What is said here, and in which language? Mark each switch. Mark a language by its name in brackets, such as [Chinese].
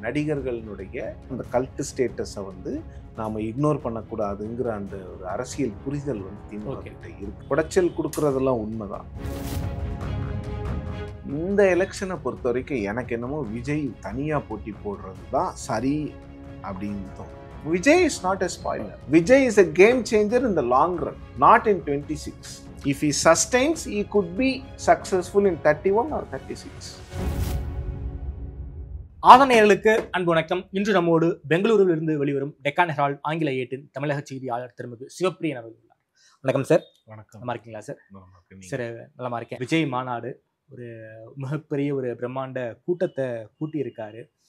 [Tamil] நடிகர்களுடைய அந்த கல்ட் ஸ்டேட்டஸை வந்து நாம் இக்னோர் பண்ணக்கூடாதுங்கிற அந்த ஒரு அரசியல் புரிதல் வந்து திமுக கிட்ட இருக்கு. குடைச்சல் கொடுக்கறதெல்லாம் உண்மைதான். இந்த எலெக்ஷனை பொறுத்த வரைக்கும் எனக்கு என்னமோ விஜய் தனியாக போட்டி போடுறது தான் சரி அப்படின்னு தோணும். [English] Vijay is not a spoiler. Vijay is a game changer in the long run, not in 26. If he sustains, he could be successful in 31 or 36. [Tamil] ஆதனையர்களுக்கு அன்பு வணக்கம். இன்று நம்மோடு பெங்களூரில் இருந்து வெளிவரும் டெக்கான் ஹெரால்ட் ஆங்கில ஏட்டின் தமிழக செய்தியாளர் திருமிகு சிவப்பிரியன் அவர்கள் உள்ளார். வணக்கம் சார். வணக்கம். நல்லா இருக்கீங்களா சார்? சார் நல்லா இருக்கேன். விஜய் மாநாடு ஒரு மிகப்பெரிய ஒரு பிரம்மாண்ட கூட்டத்தை கூட்டியிருக்காரு.